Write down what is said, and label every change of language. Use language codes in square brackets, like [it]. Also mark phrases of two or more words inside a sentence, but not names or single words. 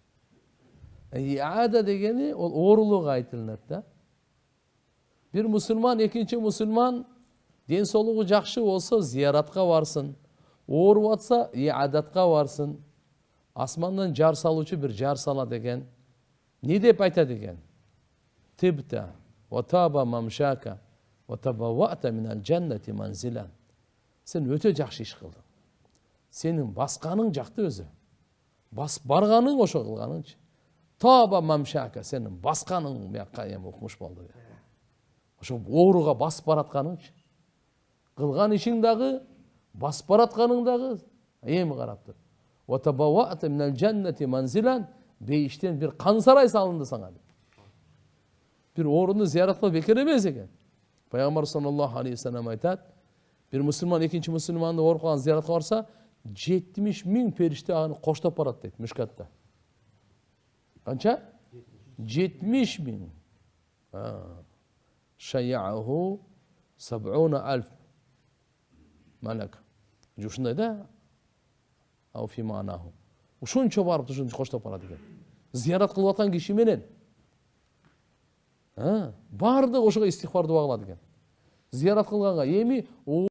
[ky] Иада дегени ол оорулук айтылат да. Бир мусулман экинчи мусулман ден соолугу жакшы болсо зияратка барсын. Ооруп атса иадатка барсын. Асмандан жар салуучу бир жар сала деген. Не деп айтат экен? [ar] طبت وطاب ممشاك وتبوأت من الجنة منزلا. [ky] Сен өтө жакшы иш кылдың. Сенин басканың жакты өзү. Барганың ошо кылганыңчы. [ar] طاب ممشاك [ky] сенин басканың бияка эми укмуш болду. Ошо ооруга басып баратканыңчы. Кылган ишиң дагы, басып баратканың дагы эми карап тур. [ar] وتبوأت من الجنة منزلا, [ky] бейиштен бир кансарай салынды саңа. Бир орунду зиярат кылып бекер эмес экен. Пайгамбар [ar] صلى الله عليه وسلم [ky] айтат, бир мусулман экинчи мусулманды ооруп калган зиyaratка барса, 70 000 периште аны коштоп барат дейт Мишкатта. Канча? 70 000. [ar] شيعه 70,000 ملك. [ky] Ушундай да? [ar] أو في معناه. [ky] Ушунчо барып ушунчо коштоп барат экен. Зиярат кылып аткан киши менен бардык ошого истигфар дуа кылат экен. Зиярат кылганга эми